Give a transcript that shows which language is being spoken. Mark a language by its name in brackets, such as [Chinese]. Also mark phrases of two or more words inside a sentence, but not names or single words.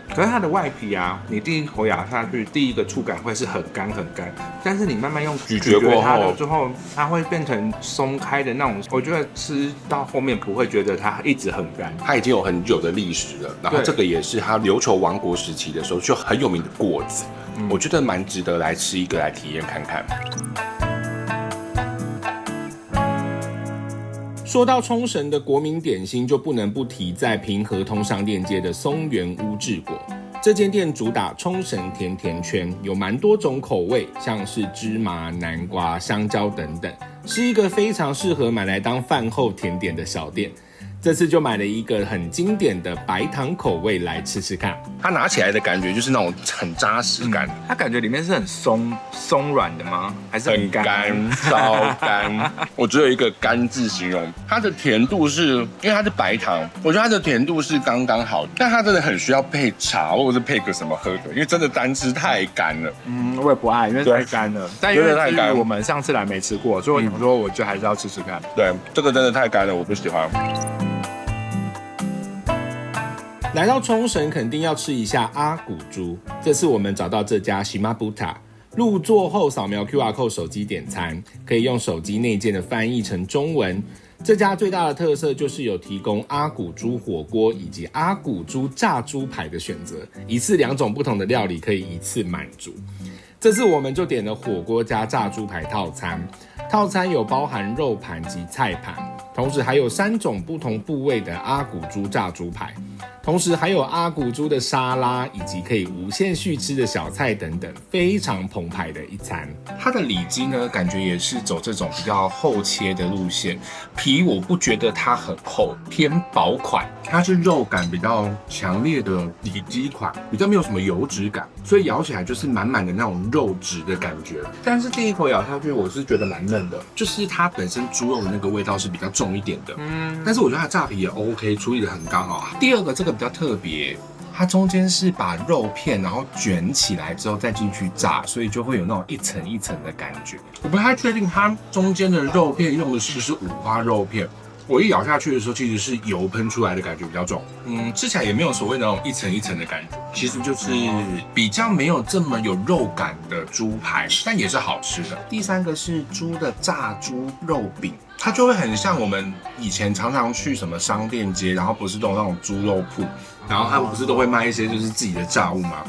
[Chinese] 可是它的外皮啊，你第一口咬下去，第一個觸感會是很乾很乾，但是你慢慢用咀嚼過它的之後，它會變成鬆開的那種。我覺得吃到後面不會覺得它一直很乾，它已經有很久的歷史了。然後這個也是它琉球王國時期的時候就很有名的果子，我覺得蠻值得來吃一個來體驗看看。說到沖繩的國民點心，就不能不提在平和通上鏈接的松原屋治果。這間店主打沖繩甜甜圈，有蠻多種口味，像是芝麻、南瓜、香蕉等等，是一個非常適合買來當飯後甜點的小店。這次就買了一個很經典的白糖口味來吃吃看，它拿起來的感覺就是那種很扎實感，它感覺裡面是很鬆軟的嗎？還是很乾，超乾？我只有一個乾字形容。它的甜度是因為它是白糖，我覺得它的甜度是剛剛好，但它真的很需要配茶或者是配個什麼喝的，因為真的單吃太乾了。我也不愛，因為太乾了。但因為我們上次來沒吃過，所以我想說我就還是要吃吃看。對，這個真的太乾了，我不喜歡。來到沖繩肯定要吃一下阿古豬，這次我們找到這家西馬布塔，入座後掃描 QR Code 手機點餐，可以用手機內建的翻譯成中文。這家最大的特色就是有提供阿古豬火鍋以及阿古豬炸豬排的選擇，一次2種不同的料理可以一次滿足。這次我們就點了火鍋加炸豬排套餐，套餐有包含肉盤及菜盤，同時還有3種不同部位的阿古豬炸豬排，同時還有阿古豬的沙拉以及可以無限續吃的小菜等等，非常澎湃的一餐。它的里脊呢，感覺也是走這種比較厚切的路線，皮我不覺得它很厚，偏薄款，它是肉感比較強烈的里脊款，比較沒有什麼油脂感，所以咬起來就是滿滿的那種肉質的感覺。但是第一口咬下去，我是覺得蠻嫩的，就是它本身豬肉的那個味道是比較重一點的，但是我觉得它炸皮也 OK，處理得很剛好。第二個這個比較特別。它中間是把肉片然後捲起來之後再進去炸，所以就會有那種一層一層的感覺。我不太確定它中間的肉片用的是不是五花肉片。我一咬下去的時候，其實是油噴出來的感覺比較重，吃起來也沒有所謂那種一層一層的感覺，其實就是比較沒有這麼有肉感的豬排，但也是好吃的。第三個是豬的炸豬肉餅，它就會很像我們以前常常去什麼商店街，然後不是都有那種豬肉鋪，然後他們不是都會賣一些就是自己的炸物嗎？